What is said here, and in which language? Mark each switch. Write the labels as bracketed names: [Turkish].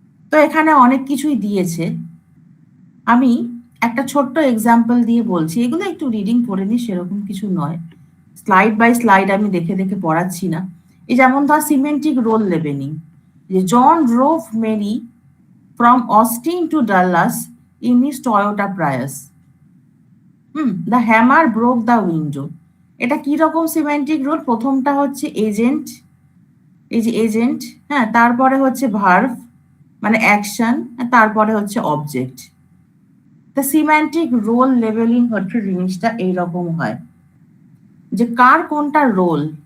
[Bangla] তো এখানে অনেক কিছুই দিয়েছে, আমি একটা ছোট্ট এক্সাম্পল দিয়ে বলছি, এগুলো একটু রিডিং করে নি, সেরকম কিছু নয়, স্লাইড বাই স্লাইড আমি দেখে দেখে পড়াচ্ছি না। এই যেমন ধর সিমেন্টিক রোল লেবেলিং, যে জন drove Mary [English] from Austin to Dallas in his Toyota Prius. The hammer broke the window. [Bangla] এটা কি রকম সিমেন্টিক রোল? প্রথমটা হচ্ছে এজেন্ট, এই যে এজেন্ট, হ্যাঁ, তারপরে হচ্ছে ভার্ব মানে অ্যাকশন, তারপরে হচ্ছে অবজেক্ট। তা সিমেন্টিক রোল লেভেলিং হচ্ছে জিনিসটা এইরকম হয় যে কার কোনটা রোল।